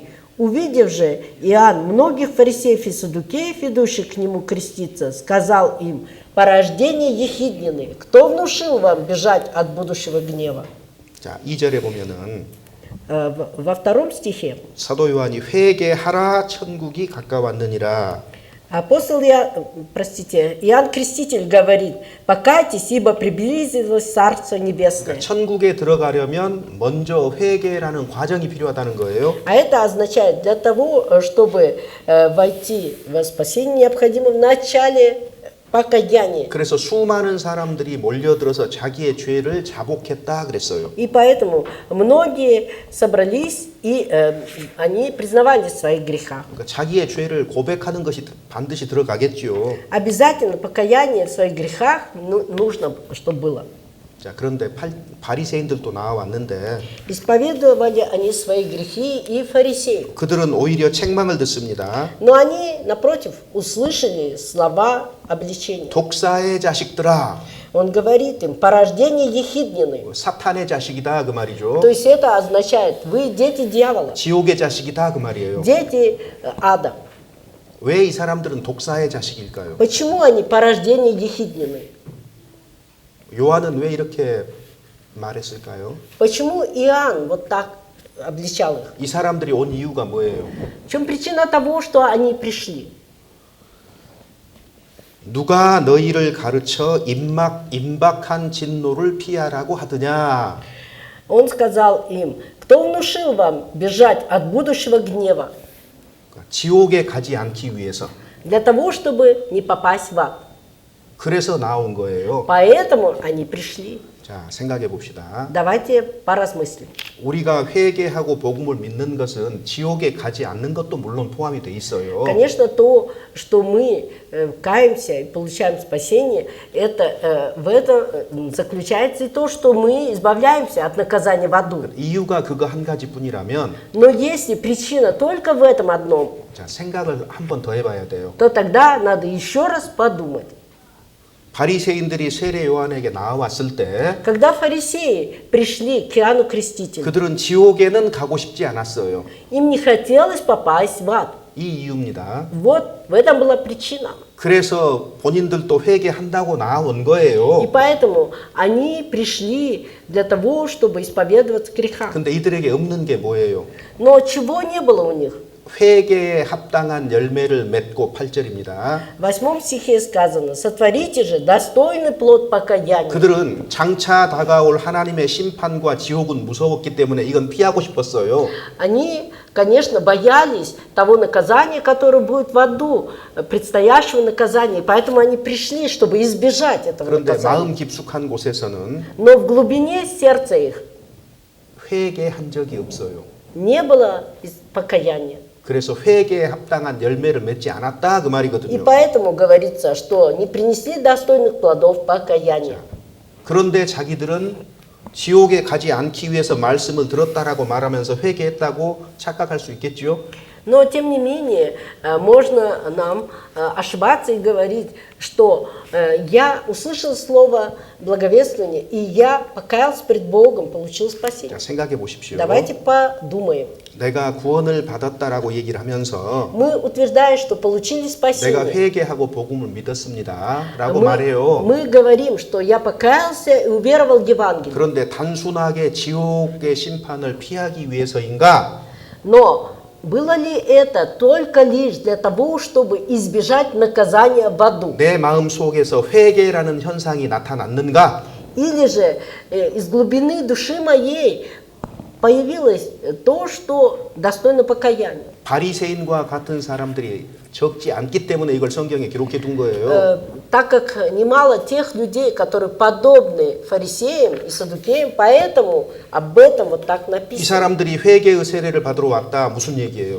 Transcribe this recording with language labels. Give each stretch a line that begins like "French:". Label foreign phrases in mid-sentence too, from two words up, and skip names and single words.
Russian: Увидев же Иоанн многих фарисеев и саддукеев, идущих к нему креститься, сказал им: порождение ехиднины, кто внушил вам бежать от будущего гнева?»
Korean: 자, 2절에 보면은
Russian: Во втором стихе
Korean: 사도 요한이 회개하라 천국이 가까웠느니라.
Russian: Апостол Иоанн Креститель говорит, покайтесь, ибо приблизилось Царство Небесное.
Korean: 그러니까 천국에 들어가려면 먼저 회개라는 과정이 필요하다는 거예요.
Russian: А это означает, для того, чтобы войти в спасение, необходимо вначале покаяние.
Korean: 그래서 수많은 사람들이 몰려들어서 자기의 죄를 자복했다 그랬어요.
Russian: И поэтому многие собрались, и они признавали свои греха.
Korean: 그러니까 자기의 죄를 고백하는 것이 반드시 들어가겠죠.
Russian: Обязательно покаяние в своих грехах нужно, чтобы было.
Korean: 자, 그런데 바리새인들도 나와왔는데
Russian: Исповедовали они свои грехи и фарисеи.
Korean: 그들은 오히려 책망을 듣습니다.
Russian: Но они, напротив, услышали слова обличения.
Korean: 독사의 자식들아,
Russian: Он говорит им, порождение ехиднины.
Korean: 사탄의 자식이다 그 말이죠.
Russian: То есть это означает, вы дети дьявола,
Korean: 지옥의 자식이다 그 말이에요.
Russian: дети ада.
Korean: 왜 이 사람들은 독사의 자식일까요?
Russian: Почему они порождение ехиднины?
Korean: 요한은 왜 이렇게 말했을까요?
Russian: Почему Иоанн вот так обличал их?
Korean: 이 사람들이 온 이유가 뭐예요?
Russian: В чем причина того, что они пришли?
Korean: 누가 너희를 가르쳐 임박한 진노를 피하라고 하더냐?
Russian: Он сказал им, кто внушил вам бежать от будущего гнева?
Korean: 지옥에 가지 않기 위해서.
Russian: Для того, чтобы не попасть в ад.
Korean: 그래서 나온 거예요.
Russian: Поэтому они пришли.
Korean: 자, 생각해 봅시다.
Russian: Давайте поразмыслим.
Korean: 우리가 회개하고 복음을 믿는 것은 지옥에 가지 않는 것도 물론 포함이 돼 있어요.
Russian: Конечно, то, что мы каемся и получаем спасение, это, в этом заключается и то, что мы избавляемся от наказания в аду.
Korean: 이유가 그거 한 가지뿐이라면
Russian: Но если причина только в этом одном,
Korean: 자, 생각을 한 번 더 해봐야 돼요.
Russian: то тогда надо еще раз подумать.
Korean: 바리새인들이 세례 요한에게 나왔을 때
Russian: Когда фарисеи пришли к Иоанну Крестителю,
Korean: 그들은 지옥에는 가고 싶지 않았어요.
Russian: им не хотелось попасть в ад.
Korean: 이 이유입니다.
Russian: Вот в этом была причина.
Korean: 그래서 본인들도 회개한다고 나온
Russian: И
Korean: 거예요.
Russian: поэтому они пришли для того, чтобы исповедоваться греха.
Korean: 근데 이들에게 없는 게 뭐예요?
Russian: Но чего не было у них?
Korean: 회개에 합당한 열매를 맺고 8절입니다.
Russian: В 8 стихе сказано, сотворите же достойный плод покаяния.
Korean: 그들은 장차 다가올 하나님의 심판과 지옥은 무서웠기 때문에 이건 피하고 싶었어요.
Russian: Они, конечно, боялись того наказания, которое будет в аду, предстоящего наказания, и поэтому они пришли, чтобы избежать этого
Korean: 그런데
Russian: наказания.
Korean: 마음 깊숙한 곳에서는
Russian: Но в глубине сердца их
Korean: 회개한 적이 없어요.
Russian: не было покаяния.
Korean: 그래서 회개에 합당한 열매를 맺지 않았다 그
Russian: И
Korean: 말이거든요.
Russian: поэтому говорится, что не принесли достойных плодов покаяния.
Korean: 그런데 자기들은 지옥에 가지 않기 위해서 말씀을 들었다라고 말하면서 회개했다고 착각할 수 있겠죠.
Russian: Но, тем не менее, можно нам ошибаться и говорить, что я услышал слово благовествования, и я покаялся пред Богом, получил спасение.
Korean: 자, 생각해 보십시오.
Russian: Давайте подумаем.
Korean: 내가 구원을 받았다라고 얘기를 하면서
Russian: Мы утверждаем, что получили
Korean: 내가
Russian: спасение.
Korean: 회개하고 복음을 믿었습니다라고 말해요.
Russian: Мы говорим, что я покаялся и уверовал в Евангелие.
Korean: 그런데 단순하게 지옥의 심판을 피하기 위해서인가?
Russian: Но было ли это только лишь для того, чтобы избежать наказания в аду?
Korean: 내 마음 속에서 회개라는 현상이 나타났는가?
Russian: Или же из глубины души моей появилось то, что достойно покаяния?
Korean: 바리새인과 같은 사람들이 적지 않기 때문에 이걸 성경에 기록해 둔 거예요.
Russian: Так как немало тех людей, которые подобны фарисеям и саддукеям, поэтому об этом вот так
Korean: 이
Russian: написано.
Korean: 사람들이 회개의 세례를 받으러 왔다 무슨 얘기예요?